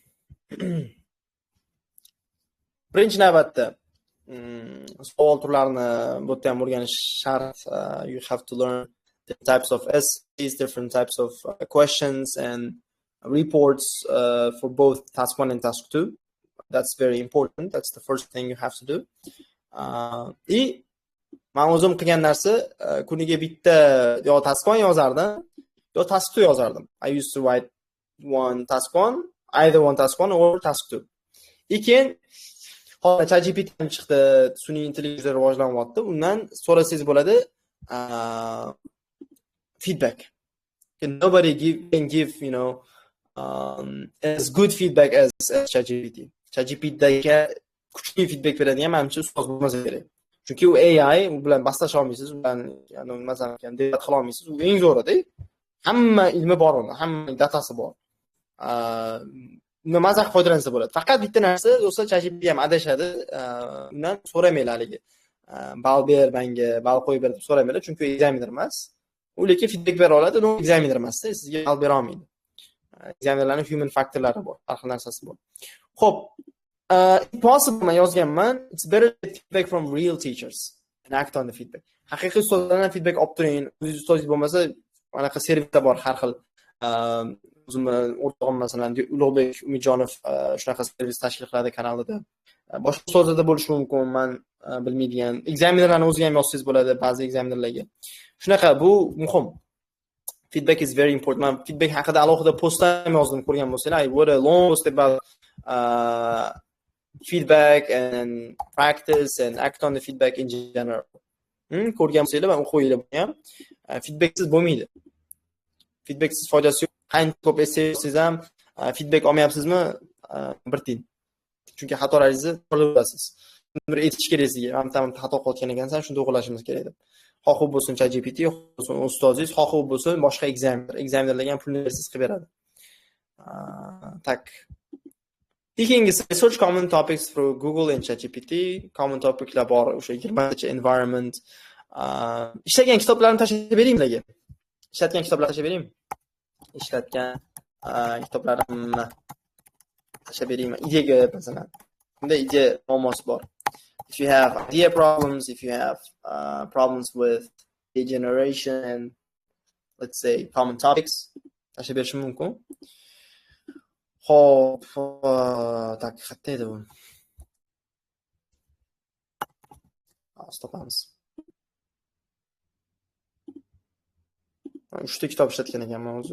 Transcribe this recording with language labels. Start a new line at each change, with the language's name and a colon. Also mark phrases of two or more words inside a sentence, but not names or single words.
Uzbek: Birinchi navbatda savol turlarini bu yerda ham o'rganish shart.
English: You have to learn different types of essays, different types of questions and reports for both task 1 and task 2. That's very important. That's the first thing you have to do.
Uzbek: Men o'zim qilgan narsa kuniga bitta yo task 1 yozardim, yo task 2 yozardim.
English: I used to write either one task 1 or task 2.
Uzbek: Keyin hozir ChatGPT chiqdi, sun'iy intelligensiya rivojlanyapti. Undan so'rasangiz bo'ladi feedback.
English: Nobody can give, as good feedback as ChatGPT.
Uzbek: ChatGPTga kuchli feedback beradigan menimcha ustoz bo'lmasa kerak. Chunki u AI, u bilan baslasha olmaysiz, u bilan masalan debat qila olmaysiz. U eng zo'rida. Hamma ilmi bor unda, hamma datasi bor. Undan mazaq foydalansa bo'ladi. Faqat bitta narsa, do'stlar, ChatGPT ham adashadi. Undan so'ramanglar haligi. Ball ber menga, ball qo'yib ber deb so'ramanglar, chunki examiner emas. U lekin feedback bera oladi, u examiner emas-da, sizga ball bera olmaydi. Examinerlarning human faktorlari bor, har xil narsasi bor. Xo'p, impossible men yozganman.
English: It's better to get feedback from real teachers and act on the feedback.
Uzbek: Haqiqiy ustozlardan feedback olib turing. O'zingiz ustozingiz bo'lmasa, anaqa servislar bor har xil. O'zimni o'rtog'im masalan Ulug'bek Umidjonov shunaqa servis tashkil qiladi kanalida. Boshqa ustozlarda bo'lishi mumkin, men bilmaydigan. Examinerlarni o'ziga ham yozsangiz bo'ladi, ba'zi examinerlarga. Shunaqa, bu muhim.
English: Feedback is very important.
Uzbek: Men feedback haqida alohida postlar ham yozdim, ko'rgan bo'lsanglar.
English: I wrote a long post about feedback and practice and act on the feedback in general.
Uzbek: Ko'rgan bo'lsanglar, men o'qiylar buni ham. Feedbacksiz bo'lmaydi. Feedbacksiz foydasi yo'q. Qancha ko'p essay yozsangiz ham feedback olmayapsizmi? Bir tiyin. Chunki xatolaringizni to'g'rilasiz. Bir aytish kerak sizga. Ham xato qilgan ekansan, shuni to'g'rilashimiz kerak deb. Xoh u bo'lsin ChatGPT, xoh bo'lsin ustozingiz, xoh u bo'lsin boshqa examinerlarga ham pulni bersangiz qilib beradi. Tak. Ikkinchisi,
English: research common topics through Google and ChatGPT. Common topiclar
Uzbek: bor, o'sha 20 environment. Ishlagan kitoblarni tashlab beraymi sizlarga? Ishlatgan kitoblarni tashlab beraymi? Ishlatgan kitoblarimni tashlab beraymi? Ideaga masalan. Bunda idea muammosi bor.
English: If you have idea problems, if you have problems with lead generation and let's say common topics,
Uzbek: tashlab berishim mumkin. Xo'p, tak, qayerda edi bu? Stopamiz. 3 ta kitob ishlatgan ekanman o'zi.